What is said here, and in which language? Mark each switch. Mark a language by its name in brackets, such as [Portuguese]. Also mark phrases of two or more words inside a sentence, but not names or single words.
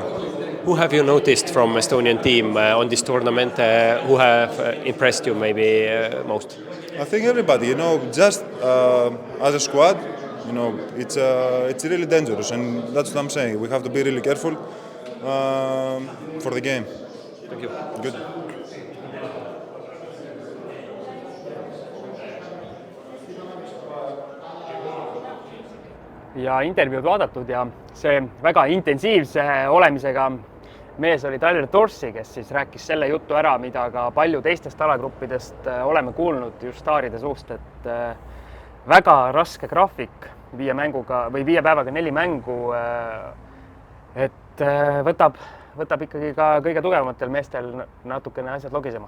[English] Who have you noticed from Estonian team on this tournament? Who have impressed you maybe most? I think everybody. Just as a squad, it's really dangerous, and that's what I'm saying. We have to be really careful for the game. Thank you. Good. [Estonian] ja intervjuud vaadatud ja see väga intensiivse olemisega mees oli Tyler Dorsey, kes siis rääkis selle jutu ära, mida ka palju teistest alagruppidest oleme kuulnud just staaride suust, et väga raske graafik 5 päevaga 4 mängu, et võtab ikkagi ka kõige tugevamatel meestel natukene asjad logisema.